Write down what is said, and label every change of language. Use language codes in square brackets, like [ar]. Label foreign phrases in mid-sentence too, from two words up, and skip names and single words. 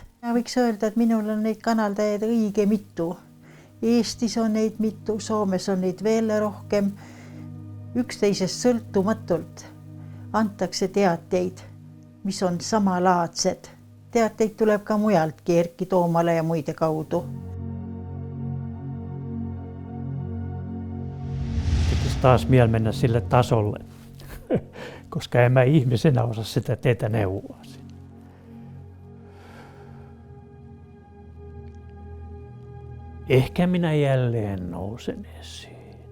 [et] Ja võiks öelda, et minul on neid kanaldajaid õige mitu. Eestis on neid mitu, Soomes on neid veel rohkem. Üksteisest sõltumatult antakse teateid, mis on samalaadsed. Teateid tuleb ka mujaltki, Erkki Toomale ja muide kaudu. [fi] Tekisi taas mieli mennä sille tasolle, koska en mä ihmisenä osaa sitä teitä neuvoa. Ehkä minä jälleen nousen esiin.